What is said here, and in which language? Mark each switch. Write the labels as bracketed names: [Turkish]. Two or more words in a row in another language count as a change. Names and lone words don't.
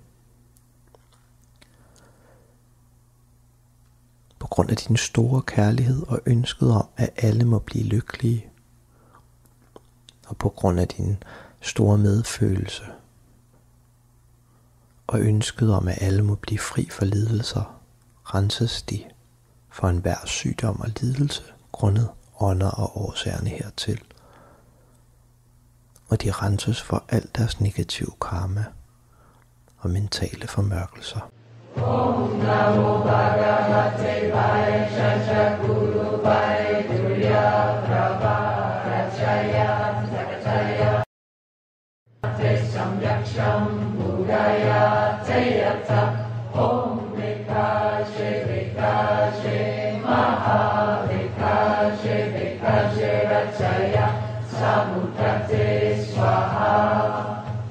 [Danish] På grund af din store kærlighed og ønsket om, at alle må blive lykkelige, og på grund af din store medfølelse og ønsket om, at alle må blive fri for lidelser, renses de for enhver sygdom og lidelse grundet ånder og årsagerne hertil. Og de renses for al deres negative karma og mentale formørkelser. [Sanskrit] Om Namo Bhagavate Vaishya Guru Vaidurya Prabharachaya Sakachaya Samyaksham Buddhaya Teyata Om Vikashe Vikashe Maha Vikashe Vikashe Rachaya Samudate Swaha.